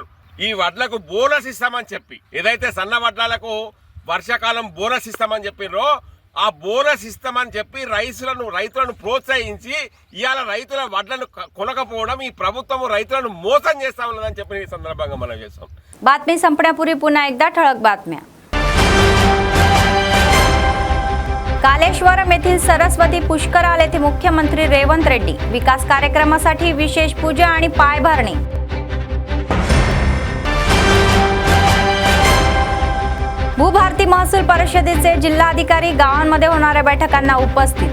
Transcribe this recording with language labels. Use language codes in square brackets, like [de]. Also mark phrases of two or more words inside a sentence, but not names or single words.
[te] ఈ వడ్లకు బోనస్ ఇస్తామని చెప్పి ఏదైతే సన్న వడ్లకు వర్షాకాలం బోనస్ ఇస్తామని చెప్పినరో ఆ బోనస్ ఇస్తామని చెప్పి రైతులను ప్రోత్సహించి ఇవాళ రైతుల వడ్లను కొనకపోవడం ఈ ప్రభుత్వం రైతులను మోసం చేస్తా ఉన్నదని చెప్పి ఈ సందర్భంగా మనం చేస్తాం. [mr] बातमी संपण्यापूर्वी पुन्हा एकदा ठळक बातम्या. कालेश्वरम येथील सरस्वती पुष्कराल येथे मुख्यमंत्री रेवंत रेड्डी विकास कार्यक्रमासाठी विशेष पूजा आणि पायभरणी. भूभारती महसूल परिषदेचे जिल्हाधिकारी गावांमध्ये होणाऱ्या बैठकांना उपस्थित.